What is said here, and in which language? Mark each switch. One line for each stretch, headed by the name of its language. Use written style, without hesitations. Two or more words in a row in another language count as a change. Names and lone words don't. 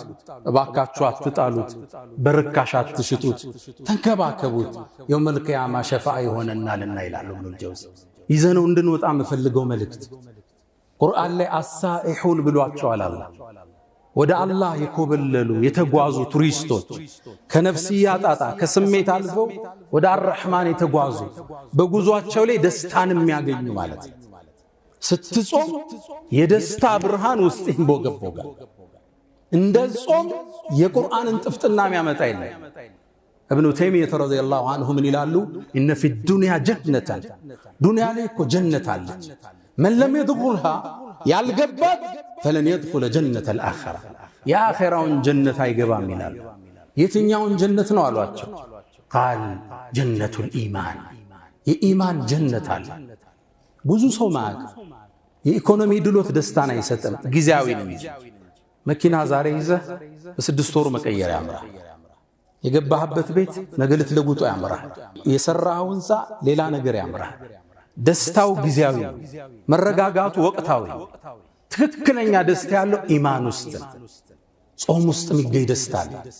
Amharic: እባካችሁ አትጣሉት በርካሽ አትሽጡት ተንከባከቡት
Arabic: يوم القيامة
Amharic: ሸፋዓ ይሆነናልና ይላል ኢብኑል ጀውዚ ይዘነው እንድንወጣ መፈልገው መልእክት ቁርአን ላይ አሳኢሁን ብሏቸዋል አላህ ወደ አላህ የኮበለሉ የተጓዙ ቱሪስቶች ከነፍስያ ጣጣ ከስሜት አልፈው ወደ አርህማን የተጓዙ በጉዟቸው ላይ ደስታን የሚያገኙ ማለት ስትጾም የደስታ ብርሃን ውስጥ ይንቦገቦጋል እንደ ጾም የቁርአንን ጥፍጥና የሚያመጣ ይላል
Arabic: ابن تيمية رضي الله عنه من
Amharic: ይላሉ
Arabic: إن في الدنيا جنة
Amharic: ዱንያ ላይ እኮ ጀነት አለች
Arabic: من لم يدخلها
Amharic: ያልገባት
Arabic: فلن يدخل جنة الآخرة يا آخرون جنة
Amharic: አይገባም ይላል የትኛውን ጀነት ነው አሏቸው
Arabic: قال جنة الإيمان
Amharic: የኢማን ጀነት አለ ብዙ ሰው ማቅ የኢኮኖሚ ድሎት ደስታን አይሰጥም ጊዜያዊ ነው እንጂ መኪና ዛሬ ይዘህ በ6 ወር መቀየር ያምራል የገባህበት ቤት ነገ ልትለውጡ ያምራል የሰራው ህንጻ ሌላ ነገር ያምራል ደስታው ጊዜያዊ ነው መረጋጋቱ ወቅታዊ ትክክለኛ ደስታ ያለው ኢማን ውስጥ ጾም ውስጥ የሚገኝ ደስታ አለ